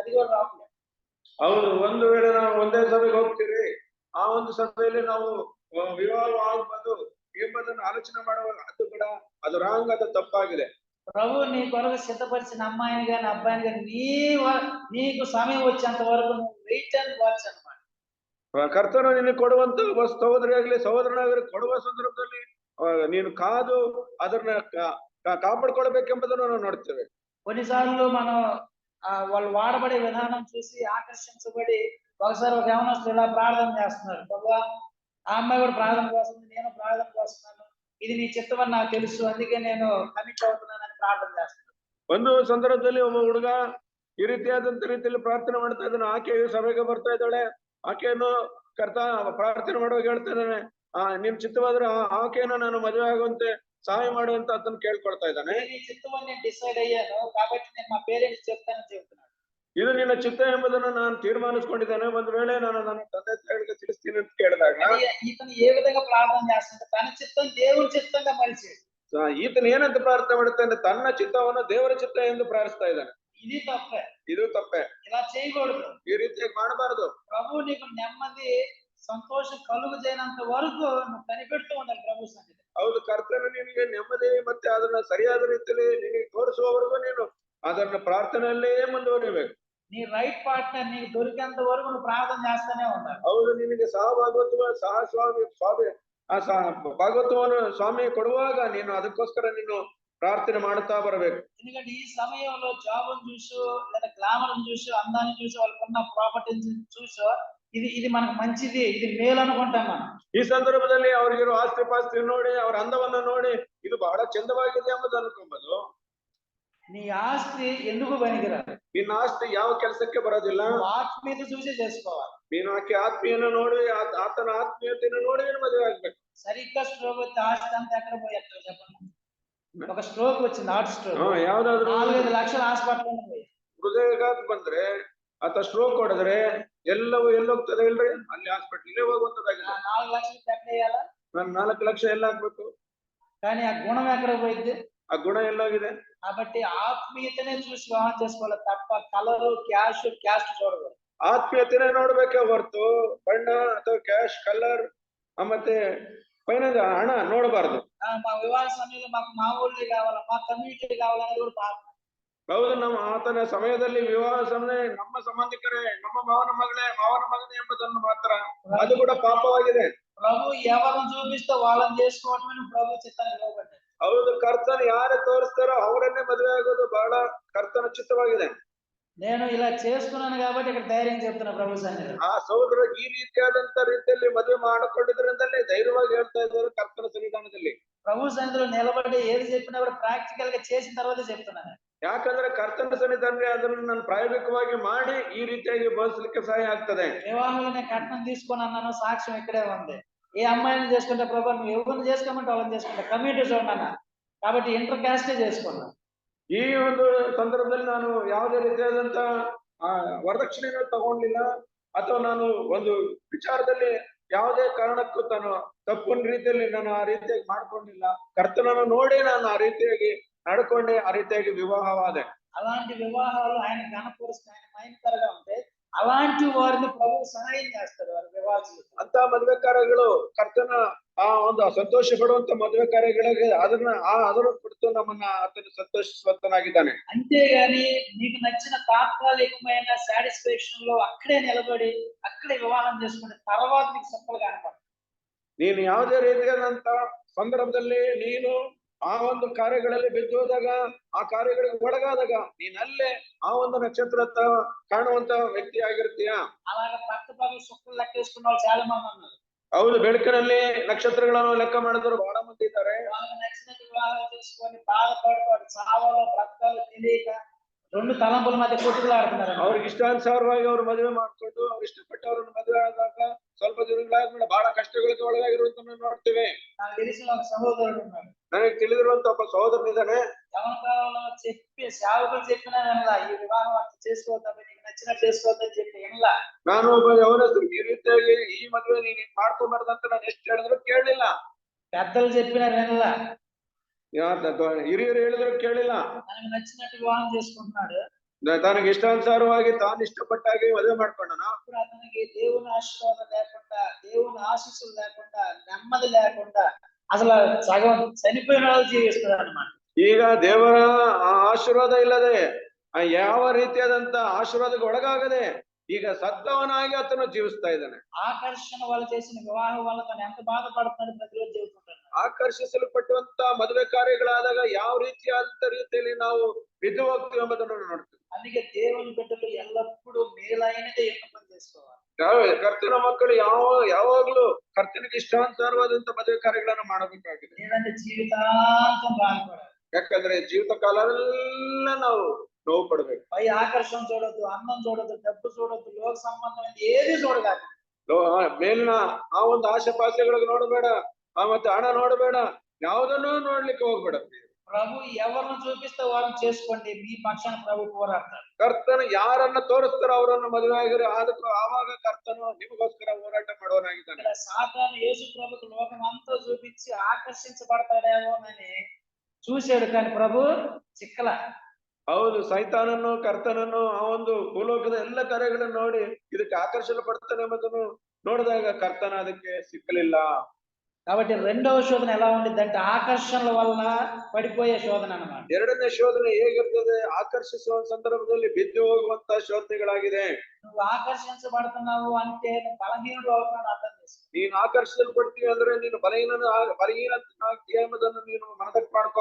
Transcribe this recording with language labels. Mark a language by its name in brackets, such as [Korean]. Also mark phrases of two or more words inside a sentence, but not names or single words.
[Telugu] అది కూడా రాకుండా. [Kannada] ಹೌದು, ಒಂದು ವೇಳೆ ನಾವು ಒಂದೇ ಸಭೆಗೆ ಹೋಗ್ತೀವಿ, ಆ ಒಂದು ಸಭೆಯಲ್ಲಿ ನಾವು ವಿವಾಹ ಆಗ್ಬೋದು ಎಂಬುದನ್ನು ಆಲೋಚನೆ ಮಾಡುವಾಗ ಅದು ರಾಂಗ್, ಅದು ತಪ್ಪಾಗಿದೆ. [Telugu] ప్రభు నీ కొరకు సిద్ధపరిచిన అమ్మాయిని గాని అబ్బాయిని గాని నీకు సమయం వచ్చేంత వరకు నువ్వు [English] wait and watch [Telugu] అన్నమాట. [Kannada] ಕರ್ತನು ನಿನಗೆ ಕೊಡುವಂತ ಸಹೋದರಿಯಾಗಲಿ ಸಹೋದರನಾಗಲಿ ಕೊಡುವ ಸಂದರ್ಭದಲ್ಲಿ ನೀನು ಕಾದು ಅದನ್ನ ಕಾಪಾಡ್ಕೊಳ್ಬೇಕೆಂಬುದನ್ನು ನಾವು ನೋಡ್ತೇವೆ. [Telugu] కొన్నిసార్లు మనం వాళ్ళు వాడబడే విధానం చూసి ఆకర్షించబడి ఒకసారి ఒక యవనస్తుడు ఇలా ప్రార్థన చేస్తున్నారు, ప్రభువా ఆ అమ్మాయి కూడా ప్రార్థన చేస్తుంది, నేను ప్రార్థన చేస్తున్నాను, ఇది నీ చిత్తం అని నాకు తెలుసు, అందుకే నేను కమిట్ అవుతున్నానని ప్రార్థన చేస్తున్నాను. [Kannada] ಒಂದು ಸಂದರ್ಭದಲ್ಲಿ ಒಬ್ಬ ಹುಡುಗ ಈ ರೀತಿಯಾದಂತ ರೀತಿಯಲ್ಲಿ ಪ್ರಾರ್ಥನೆ ಮಾಡ್ತಾ ಇದ್ದಾನೆ. ಆಕೆಯು ಸಭೆಗೆ ಬರ್ತಾ ಇದ್ದಾಳೆ. ಆಕೆಯನ್ನು ಪ್ರಾರ್ಥನೆ ಮಾಡುವಾಗ ಹೇಳ್ತಾ ಇದ್ದಾನೆ, ನಿಮ್ ಚಿತ್ತವಾದ್ರೆ ಆಕೆಯನ್ನು ನಾನು ಮದುವೆ ಆಗುವಂತೆ ಸಹಾಯ ಮಾಡುವಂತ ಅದನ್ನು ಕೇಳ್ಕೊಳ್ತಾ ಇದ್ದಾನೆ. [Telugu] నీ చిత్తం అని నేను డిసైడ్ అయ్యాను కాబట్టి నేను మా పేరెంట్స్ చెప్తానని చెప్తున్నాను. [Kannada] ಇದು ನಿನ್ನ ಚಿತ್ತ ಎಂಬುದನ್ನು ನಾನು ತೀರ್ಮಾನಿಸಿಕೊಂಡಿದ್ದೇನೆ, ಒಂದು ವೇಳೆ ನಾನು ನನ್ನ ತಂದೆ ತಾಯಿಗಳಿಗೆ ತಿಳಿಸ್ತೀನಿ ಅಂತ ಕೇಳಿದಾಗ [Telugu] ఇతను ఏ విధంగా ప్రార్థన చేస్తుంటే తన చిత్తం దేవుని చిత్తంగా మలిచాడు. [Kannada] ಈತನು ಏನಂತ ಪ್ರಾರ್ಥನೆ ಮಾಡುತ್ತಾನೆ, ತನ್ನ ಚಿತ್ತವನ್ನು ದೇವರ ಚಿತ್ತ ಎಂದು ಪ್ರಾರ್ಥಿಸ್ತಾ ಇದ್ದಾನೆ. [Telugu] ఇది తప్పే, [Kannada] ಇದು ತಪ್ಪೆ. [Telugu] ఇలా చేయకూడదు. [Kannada] ಈ ರೀತಿಯಾಗಿ ಮಾಡಬಾರದು. [Telugu] ప్రభు నీకు నెమ్మది సంతోషం కలుగు చేయనంత వరకు నువ్వు కనిపెడుతూ ఉండాలి ప్రభు సన్నిధి. [Kannada] ಹೌದು, ಕರ್ತನು ನಿನಗೆ ನೆಮ್ಮದಿ ಮತ್ತೆ ಅದನ್ನ ಸರಿಯಾದ ರೀತಿಯಲ್ಲಿ ನಿನಗೆ ತೋರಿಸುವವರೆಗೂ ನೀನು ಅದನ್ನ ಪ್ರಾರ್ಥನೆಯಲ್ಲೇ ಮುಂದುವರಿಬೇಕು. [Telugu] నీ [English] right partner [Telugu] నీకు దొరికేంత వరకు నువ్వు ప్రార్థన చేస్తూనే ఉండాలి. [Kannada] ಹೌದು, ನಿನಗೆ ಭಾಗವತವನ್ನು ಸ್ವಾಮಿ ಕೊಡುವಾಗ ನೀನು ಅದಕ್ಕೋಸ್ಕರ ನೀನು ಪ್ರಾರ್ಥನೆ ಮಾಡುತ್ತಾ ಬರಬೇಕು. [Telugu] ఎందుకంటే ఈ సమయంలో జాబును చూసో లేదా గ్లామర్ని చూసో అందాన్ని చూసో వాళ్ళకున్న ప్రాపర్టీని చూసో ఇది మనకు మంచిది, ఇది మేలు అనుకుంటాం మనం. [Kannada] ಈ ಸಂದರ್ಭದಲ್ಲಿ ಅವ್ರಿಗಿರೋ ಆಸ್ತಿ ಪಾಸ್ತಿ ನೋಡಿ, ಅವ್ರ ಅಂದವನ್ನು ನೋಡಿ ಇದು ಬಹಳ ಚಂದವಾಗಿದೆ ಎಂಬುದು ಅನ್ಕೊಂಬೋದು. [Telugu] నీ ఆస్తి ఎందుకు పనికిరాదు. [Kannada] ನಿನ್ನ ಆಸ್ತಿ ಯಾವ ಕೆಲಸಕ್ಕೆ ಬರೋದಿಲ್ಲ. [Telugu] ఆత్మీయత చూసి చేసుకోవాలి. [Kannada] ನೀನು ಆಕೆ ಆತ್ಮೀಯನ ನೋಡಿ, ಆತನ ಆತ್ಮೀಯತೆಯನ್ನು ನೋಡಿ ನೀನು ಮದುವೆ ಆಗ್ಬೇಕು. [Telugu] సరిగ్గా స్ట్రోక్ వచ్చి ఆస్తి అంతా ఎక్కడ పోయేస్తారు చెప్పండి. ఒక స్ట్రోక్ వచ్చింది, [English] heart stroke, [Kannada] ಯಾವ್ದಾದ್ರು [Telugu] 4-5 లక్షల హాస్పిటల్ పోయి [Kannada] ಹೃದಯಘಾತ ಬಂದ್ರೆ ಅಥವಾ ಸ್ಟ್ರೋಕ್ ಹೊಡೆದ್ರೆ ಎಲ್ಲವೂ ಎಲ್ಲೋಗ್ತದೆ ಇಲ್ರಿ, ಅಲ್ಲಿ ಹಾಸ್ಪಿಟಲ್ಗೆ ಹೋಗುವಂತದಾಗಿದೆ. [Telugu] 4 లక్షలు ఎక్కడ వేయాలా? [Kannada] ನಾನು 4 ಲಕ್ಷ ಎಲ್ಲ ಹಾಕ್ಬೇಕು, [Telugu] కానీ ఆ గుణం ఎక్కడ పోయింది? [Kannada] ಆ ಗುಣ ಎಲ್ಲೋಗಿದೆ? [Telugu] కాబట్టి ఆత్మీయతనే చూసి వివాహం చేసుకోవాలి తప్ప [English] colour caste [Telugu] చూడకూడదు. [Kannada] ಆತ್ಮೀಯತೆನೇ ನೋಡ್ಬೇಕೆ ಹೊರತು ಬಣ್ಣ ಅಥವಾ [English] cash colour [Kannada] ಮತ್ತೆ పైన ಹಣ ನೋಡಬಾರದು. [Telugu] మా వివాಹ సమయంలో మాకు మా ఊళ్ళే కావాలా, మా కమ్యూనిటీ కావాలని కూడా ప్రార్థన. [Kannada] ಹೌದು, ನಮ್ಮ ಆತನ ಸಮಯದಲ್ಲಿ ವಿವಾಹ ಸಮಯ ನಮ್ಮ ಸಂಬಂಧಿಕರೇ, ನಮ್ಮ ಮಾವನ ಮಗಳೇ, ಮಾವನ ಮಗನೇ ಎಂಬುದನ್ನು ಮಾತ್ರ, ಅದು ಕೂಡ ಪಾಪವಾಗಿದೆ. [Telugu] ప్రభు ఎవరిని చూపిస్తే వాళ్ళని చేసుకోవటమే ప్రభు చిత్తానికి లోబడ్డాడు. [Kannada] ಹೌದು, ಕರ್ತನ ಯಾರು ತೋರಿಸ್ತಾರೋ ಅವರನ್ನೇ ಮದುವೆ ಆಗೋದು ಬಹಳ ಕರ್ತನ ಚಿತ್ತವಾಗಿದೆ. [Telugu] నేను ఇలా చేసుకున్నాను కాబట్టి ఇక్కడ ధైర్యం చెప్తున్నా ప్రభు సన్నిధిలో. [Kannada] ಆ ಸಹೋದರ ಈ ರೀತಿಯಾದಂತ ರೀತಿಯಲ್ಲಿ ಮದುವೆ ಮಾಡಿಕೊಂಡಿದ್ರಿಂದಲೇ ಧೈರ್ಯವಾಗಿ ಹೇಳ್ತಾ ಇದ್ದಾರೆ ಕರ್ತನ ಸನ್ನಿಧಾನದಲ್ಲಿ. [Telugu] ప్రభు సన్నిధిలో నిలబడి ఏది చెప్పినా కూడా ప్రాక్టికల్ గా చేసిన తర్వాత చెప్తున్నాను. [Kannada] ಯಾಕಂದ್ರೆ ಕರ್ತನ ಸನ್ನಿಧಾನದಲ್ಲಿ ಅದನ್ನು ನಾನು ಪ್ರಾಯೋಗಿಕವಾಗಿ ಮಾಡಿ ಈ ರೀತಿಯಾಗಿ ಬೋಧಿಸಲಿಕ್ಕೆ ಸಹಾಯ ಆಗ್ತದೆ. [Telugu] వివాహంలో నేను కట్నం తీసుకొని అన్నాను, సాక్ష్యం ఇక్కడే ఉంది. ఏ అమ్మాయిని చేసుకుంటే ప్రభా నువ్వు ఎవరిని చేసుకోమంటే వాళ్ళని చేసుకుంటా, కమ్యూనిటీ చూడన్న, కాబట్టి [English] inter caste [Telugu] చేసుకున్నా. [Kannada] ಈ ಒಂದು ಸಂದರ್ಭದಲ್ಲಿ ನಾನು ಯಾವುದೇ ರೀತಿಯಾದಂತ ವರದಕ್ಷಿಣೆಯನ್ನು ತಗೊಂಡಿಲ್ಲ, ಅಥವಾ ನಾನು ಒಂದು ವಿಚಾರದಲ್ಲಿ ಯಾವುದೇ ಕಾರಣಕ್ಕೂ ತಾನು ತಪ್ಪಿನ ರೀತಿಯಲ್ಲಿ ನಾನು ಆ ರೀತಿಯಾಗಿ ಮಾಡ್ಕೊಂಡಿಲ್ಲ. ಕರ್ತನನ್ನು ನೋಡಿ ನಾನು ಆ ರೀತಿಯಾಗಿ ನಡ್ಕೊಂಡೆ, ಆ ರೀತಿಯಾಗಿ ವಿವಾಹವಾದೆ. [Telugu] అలాంటి వివాహాలు ఆయన ఘనపరుస్తూ ఆయన మహిమకరంగా ఉంటే అలాంటి వారిని ప్రభువు సహాయం చేస్తాడు వారి వివాహ జీవితం. [Kannada] ಅಂತ ಮದುವೆ ಕಾರ್ಯಗಳು ಕರ್ತನ ಆ ಒಂದು ಸಂತೋಷ ಪಡುವಂತ ಮದುವೆ ಕಾರ್ಯಗಳಿಗೆ ಅದನ್ನು ಕುರಿತು ನಮ್ಮನ್ನ ಆತನು ಸಂತೋಷಿಸುವಂತನಾಗಿದ್ದಾನೆ. [Telugu] అంతేగాని నీకు నచ్చిన తాత్కాలికమైన సాటిస్ఫాక్షన్ లో అక్కడే నిలబడి అక్కడే వివాహం చేసుకుని తర్వాత నీకు సఫలు కనపడదు. [Kannada] ನೀನು ಯಾವುದೇ ರೀತಿಯಾದಂತ ಸಂದರ್ಭದಲ್ಲಿ ನೀನು ಆ ಒಂದು ಕಾರ್ಯಗಳಲ್ಲಿ ಬಿದ್ದು ಹೋದಾಗ, ಆ ಕಾರ್ಯಗಳಿಗೆ ಒಳಗಾದಾಗ ನೀನಲ್ಲೇ ಆ ಒಂದು ನಕ್ಷತ್ರ ಕಾಣುವಂತ ವ್ಯಕ್ತಿ ಆಗಿರ್ತೀಯ. [Telugu] అలాగే పక్క పక్కన సుక్కలు లెక్కేసుకున్న వాళ్ళు చాలా మంది ఉన్నారు. [Kannada] ಹೌದು, ಬೆಳಕಿನಲ್ಲಿ ನಕ್ಷತ್ರಗಳನ್ನು ಲೆಕ್ಕ ಮಾಡಿದವರು ಬಹಳ ಮಂದಿ ಇದ್ದಾರೆ. [Telugu] వాళ్ళకి నచ్చినట్టు వివాహాలు చేసుకొని బాధపడతాడు, చావాలో బ్రతకాలో తెలియక రెండు తలంపుల మధ్య కొట్టుకులాడుతున్నారు. [Kannada] ಅವ್ರಿಗೆ ಇಷ್ಟಾನುಸಾರವಾಗಿ ಅವ್ರು ಮದುವೆ ಮಾಡ್ಕೊಂಡು ಅವ್ರು ಇಷ್ಟಪಟ್ಟವ್ರನ್ನ ಮದುವೆ ಆದಾಗ ಸ್ವಲ್ಪ ದಿನಗಳಾದ್ಮೇಲೆ ಬಹಳ ಕಷ್ಟಗಳಿಗೆ ಒಳಗಾಗಿರುವಂತ ನೋಡ್ತೇವೆ. [Telugu] నాకు తెలిసిన ఒక సహోదరుడు ఉన్నాడు. [Kannada] ನನಗೆ ತಿಳಿದಿರುವಂತ ಒಬ್ಬ ಸಹೋದರನಿದ್ದಾನೆ. [Telugu] ఎవరి కాలంలో చెప్పి సేవకులు చెప్పినా వినలా, ఈ వివాహం అట్లా చేసుకోవద్దని, నీకు నచ్చినట్టు చేసుకోవద్దని చెప్పి వినలా. [Kannada] ನಾನು ಒಬ್ಬ ಯೌವನಸ್ಥರು ಈ ರೀತಿಯಾಗಿ ಈ ಮದುವೆ ನೀನು ಮಾಡ್ಕೊಂಬಾರ್ದಂತ ನಾನು ಎಷ್ಟು ಹೇಳಿದ್ರು ಕೇಳಲಿಲ್ಲ. [Telugu] పెద్దలు చెప్పినా వినలా, [Kannada] ಹಿರಿಯರು ಹೇಳಿದ್ರು ಕೇಳಿಲ್ಲ. [Telugu] ನನకు నచ్చినట్టు వివాహం చేసుకుంటున్నాడు. [Kannada] తనకి ఇష్టానుసారವಾಗಿ ತಾನು ఇష్టಪಟ್ಟಾಗಿ మದುವೆ ಮಾಡ್ಕೊಂಡನ. [Telugu] అప్పుడు అతనికి దేవుని ఆశీర్వాదం లేకుండా, దేవుని ఆశీస్సులు లేకుండా, నెమ్మది లేకుండా అసలు సగం చనిపోయిన వాళ్ళు జీవిస్తున్నాడు అన్నమాట. [Kannada] ಈಗ ದೇವರ ಆಶೀರ್ವಾದ ಇಲ್ಲದೆ, ಯಾವ ರೀತಿಯಾದಂತ ಆಶೀರ್ವಾದಕ್ಕೆ ಒಳಗಾಗದೆ ಈಗ ಸತ್ತವನಾಗಿ ಆತನು ಜೀವಿಸ್ತಾ ಇದ್ದಾನೆ. [Telugu] ఆకర్షణ వాళ్ళు చేసిన వివాహం వల్ల తను ఎంత బాధపడుతున్నాడు ప్రతిరోజు జీవిస్తుంటాడు. [Kannada] ಆಕರ್ಷಿಸಲ್ಪಟ್ಟುವಂತ ಮದುವೆ ಕಾರ್ಯಗಳಾದಾಗ ಯಾವ ರೀತಿಯಾದಂತ ರೀತಿಯಲ್ಲಿ ನಾವು ಬಿದ್ದು ಹೋಗ್ತೀವಿ ಎಂಬುದನ್ನು ನೋಡ್ತೀವಿ. [Telugu] అందుకే దేవుని బిడ్డలు ఎల్లప్పుడూ మేలైనదే ఎంపిక చేసుకోవాలి. [Kannada] ಕರ್ತನ ಮಕ್ಕಳು ಯಾವಾಗ್ಲೂ ಕರ್ತನಿಗೆ ಇಷ್ಟಾನುಸಾರವಾದಂತ ಮದುವೆ ಕಾರ್ಯಗಳನ್ನ ಮಾಡಬೇಕಾಗಿದೆ. [Telugu] లేదంటే జీవితాంతం బాధపడాలి. [Kannada] ಯಾಕಂದ್ರೆ ಜೀವಿತ ಕಾಲೆಲ್ಲ ನಾವು ನೋವು ಪಡ್ಬೇಕು. [Telugu] పై ఆకర్షణ చూడొద్దు, అందం చూడొద్దు, డబ్బు చూడొద్దు, లోక సంబంధమైన ఏది చూడగాలి. [Kannada] ಮೇಲಿನ ಆ ಒಂದು ಆಶೆಪಾಶೆಗಳಿಗೆ ನೋಡಬೇಡ, ಮತ್ತೆ ಹಣ ನೋಡಬೇಡ, ಯಾವುದನ್ನು ನೋಡ್ಲಿಕ್ಕೆ ಹೋಗ್ಬೇಡ. [Telugu] ప్రభు ఎవరిని చూపిస్తే వారిని చేసుకోండి, మీ పక్షాన ప్రభు పోరాడతాడు. [Kannada] ಕರ್ತನು ಯಾರನ್ನ ತೋರಿಸ್ತಾರೋ ಅವರನ್ನು ಮದುವೆ ಆಗಿರಿ, ಆವಾಗ ಕರ್ತನು ನಿಮಗೋಸ್ಕರ ಹೋರಾಟ ಮಾಡುವನಾಗಿದ್ದಾನೆ. [Telugu] సాతాను యేసు ప్రభుకు లోకం అంతా చూపించి ఆకర్షించబడతాడేమోనని చూశాడు, కానీ ప్రభు చిక్కల. [Kannada] ಹೌದು, ಸೈತಾನನ್ನು ಕರ್ತನನ್ನು ಆ ಒಂದು ಭೂಲೋಕದ ಎಲ್ಲ ಕಾರ್ಯಗಳನ್ನು ನೋಡಿ ಇದಕ್ಕೆ ಆಕರ್ಷಣೆ ಪಡ್ತಾನೆ ಎಂಬುದನ್ನು ನೋಡಿದಾಗ ಕರ್ತನ ಅದಕ್ಕೆ ಸಿಕ್ಕಲಿಲ್ಲ. [Telugu] కాబట్టి రెండవ శోధన ఎలా ఉండిద్దంటే ఆకర్షణల వల్ల పడిపోయే శోధన అన్నమాట. [Kannada] ಎರಡನೇ ಶೋಧನೆ ಹೇಗಿರ್ತದೆ? ಆಕರ್ಷಿಸುವ ಸಂದರ್ಭದಲ್ಲಿ ಬಿದ್ದು ಹೋಗುವಂತ ಶೋಧನೆಗಳಾಗಿದೆ. [Telugu] నువ్వు ఆకర్షించబడుతున్నావు అంటే నువ్వు బలహీనుడు అవుతున్నావు అర్థం చేసుకో. [Kannada] ನೀನು ಆಕರ್ಷಿಸಲ್ಪಡ್ತೀವಿ ಅಂದ್ರೆ ನೀನು ಬಲಹೀನನಾಗ್ತೀಯ ಎಂಬುದನ್ನು ನೀನು ಮನದಟ್ಟು ಮಾಡ್ಕೋ.